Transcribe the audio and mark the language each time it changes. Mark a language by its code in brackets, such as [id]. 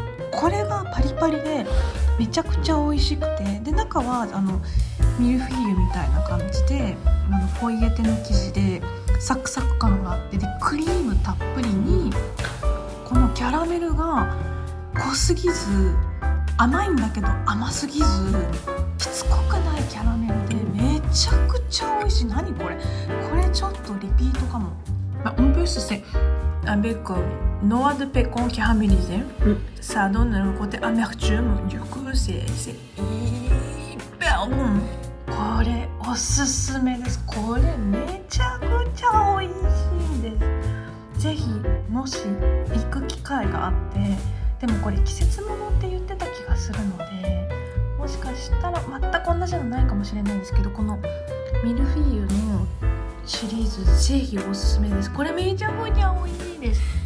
[ja] これがパリパリでめちゃくちゃ美味しくて、で中はミルフィーユみたいな感じでポイエテの生地でサクサク感があって、でクリームたっぷりにこのキャラメルが濃すぎず甘いんだけど甘すぎずしつこくないキャラメルでめちゃくちゃ美味しい。何これ、これちょっとリピートかも。 [fr] En plus c'est avec noix de pécan caramélisée, ça donne le côté amertume, du coup c'est hyper bon。 [ja] これおすすめです。これめちゃくちゃ美味しいです。ぜひもし行く機会があって、でもこれ季節物って言ってた気がするので、もしかしたら全く同じのないかもしれないんですけど、このミルフィーユのシリーズぜひおすすめです。これめちゃくちゃ美味しいです。